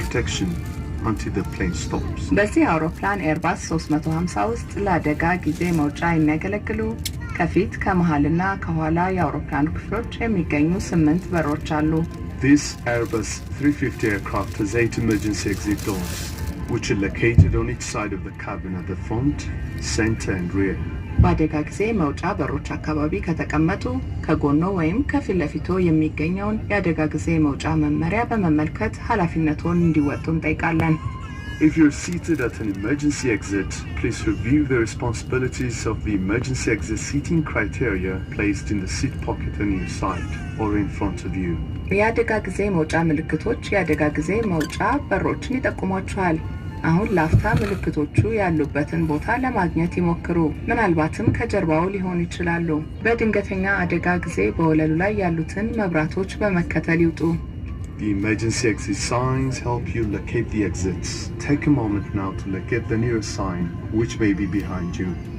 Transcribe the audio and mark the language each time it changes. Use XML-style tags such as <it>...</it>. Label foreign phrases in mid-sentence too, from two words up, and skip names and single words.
<en>protection until the plane stops.</en> <am>በዚህ አውሮፕላን ኤርባስ 350 ውስጥ ለአደጋ ጊዜ መውጫ የሚያገለግሉ ከፊት ከመሃልና ከኋላ የአውሮፕላን ክፍሎች የሚገኙ 8 በሮች አሉ።</am> <en>This Airbus 350 aircraft has 8 emergency exit doors, which are located on each side of the cabin at the front, center and rear.</en> <am>በአደጋ ጊዜ መውጫ በሮች አካባቢ ከተቀመጡ ከጎኖ ወይም ከፊት ለፊቶ የሚገኘውን የአደጋ ጊዜ መውጫ መመሪያ በመመልከት ኃላፊነቱን እንዲወጡ እንጠይቃለን።</am> <en>If you're seated at an emergency exit, please review the responsibilities of the emergency exit seating criteria placed in the seat pocket on your side or in front of you.</en> <am>የአደጋ ጊዜ መውጫ ምልክቶች የአደጋ ጊዜ መውጫ በሮችን ይጠቁሟቸዋል። አሁን ላፍታ ምልክቶቹ ያሉበትን ቦታ ለማግኘት ይሞክሩ። ምናልባትም ከጀርባው ሊሆኑ ይችላሉ። በድንገተኛ አደጋ ጊዜ በወለሉ ላይ ያሉትን መብራቶች በመከተል ይውጡ።</am> <en>The emergency exit signs help you locate the exits. Take a moment now to locate the nearest sign, which may be behind you.</en>